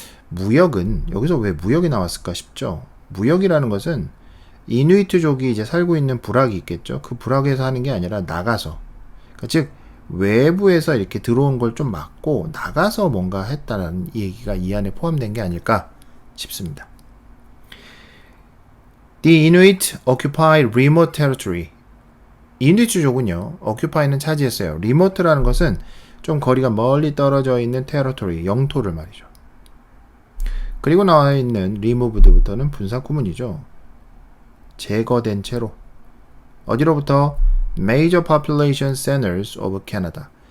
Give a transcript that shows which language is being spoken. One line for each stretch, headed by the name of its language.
Korean: 무역은 여기서 왜 무역이 나왔을까 싶죠. 무역이라는 것은 이누이트족이 이제 살고 있는 부락이 있겠죠. 그 부락에서 하는 게 아니라 나가서 그러니까 즉 외부에서 이렇게 들어온 걸 좀 막고 나가서 뭔가 했다는 얘기가 이 안에 포함된 게 아닐까 싶습니다.
English: The Inuit occupied remote territory.
Korean: 이누이트족은요, occupy는 차지했어요. remote라는 것은 좀 거리가 멀리 떨어져 있는 territory, 영토를 말이죠. 그리고 나와 있는 removed부터는 분사 구문이죠. 제거된 채로. 어디로부터?
English: Major population centers of Canada.